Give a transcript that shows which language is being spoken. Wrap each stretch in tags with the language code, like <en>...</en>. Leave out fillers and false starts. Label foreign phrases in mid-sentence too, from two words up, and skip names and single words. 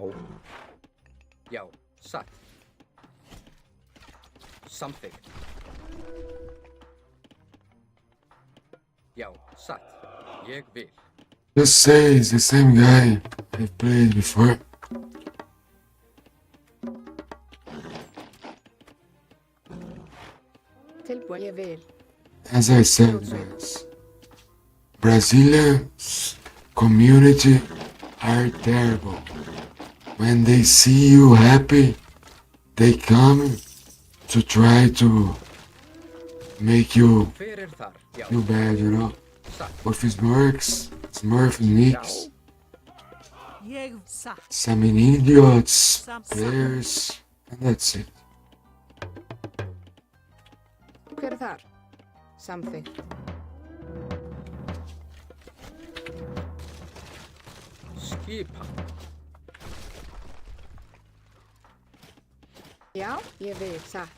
<is>Já, satt. Samþykkt. Já, satt. Ég vil.</is> <en>Just say it's the same guy I played before.</en> <is>Tilbúin, ég vil.</is> <en>As I said, guys, Brazilians community are terrible. When they see you happy, they come to try to make you</en> <is>Hver er þar? Já,</is> <en>feel bad, you know.</en> <is>satt.</is> <en>But if it's Smurf and Nix,</en> <is>Ég satt.</is> <en>some idiots, players, and that's it.</en> <is>Hver er þar? Samþykkt. Skipan. Já, ég vil. Satt.</is>